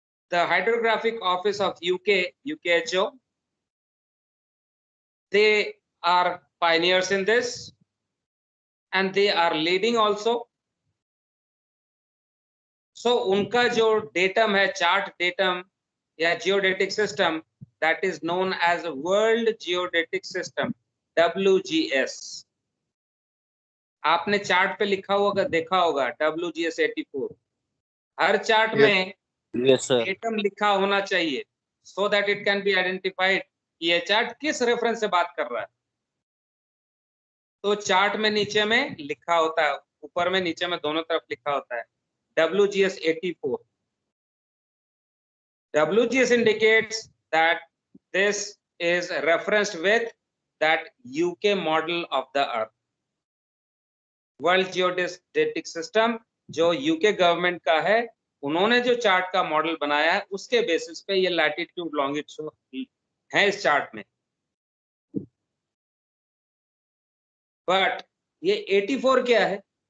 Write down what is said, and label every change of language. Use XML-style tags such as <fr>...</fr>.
<en>The Hydrographic Office of UKHO, they are pioneers in this and they are leading also. So</en> <hi>उनका जो datum है,</hi> <en>chart datum या geodetic system, that is known as World Geodetic System, WGS.</en> <hi>आपने chart पे लिखा होगा, देखा होगा WGS 84. हर चार्ट में</hi> <en>Yes, sir.</en> <hi>डेटम लिखा होना चाहिए</hi> <en>so that it can be identified</en> <hi>कि ये चार्ट किस रेफरेंस से बात कर रहा है. तो चार्ट में नीचे में लिखा होता है, ऊपर में नीचे में दोनों तरफ लिखा होता है WGS 84.</hi> <en>WGS indicates that this is referenced with that UK model of the earth.</en> <hi>World Geodetic System जो UK गवर्नमेंट का है, उन्होंने जो चार्ट का मॉडल बनाया है उसके बेसिस पे ये लैटिट्यूड लॉन्गिट्यूड है इस चार्ट में. बट ये 84 क्या है?</hi>